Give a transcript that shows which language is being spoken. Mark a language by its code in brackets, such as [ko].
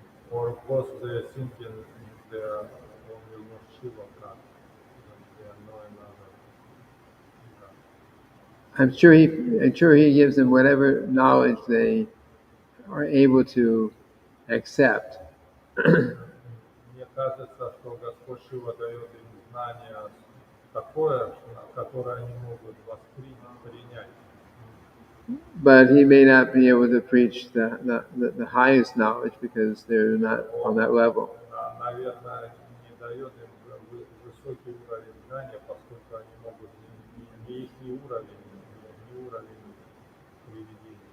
[en] Or of course they're thinking they're only Lord Shiva God. They are no another God. I'm sure he gives them whatever knowledge they are able to accept. [ru] Мне кажется, что Господь Шива дает им знание такое, которое они могут принять. [en] But he may not be able to preach the highest knowledge because they're not on that level. [ru] Наверное, не дает им высокий уровень знания, поскольку они могут не их уровень, не уровень приведения.